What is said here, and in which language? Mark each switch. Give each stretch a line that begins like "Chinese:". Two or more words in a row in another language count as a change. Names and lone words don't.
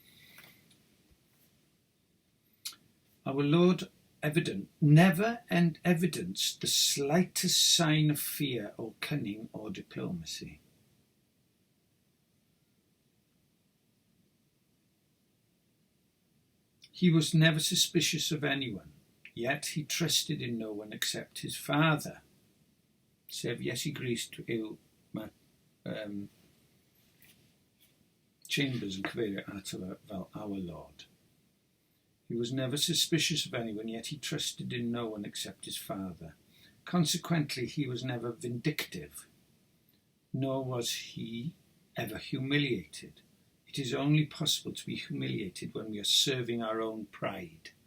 English: Our Lord never evidenced the slightest sign of fear or cunning or diplomacy. He was never suspicious of anyone, yet he trusted in no one except his Father.
Welsh: Sef Iesu Grist yw Chambers yn cyfeirio ato fe fel
English: our Lord. He was never suspicious of anyone, yet he trusted in no one except his Father. Consequently, he was never vindictive, nor was he ever humiliated. It is only possible to be humiliated when we are serving our own pride.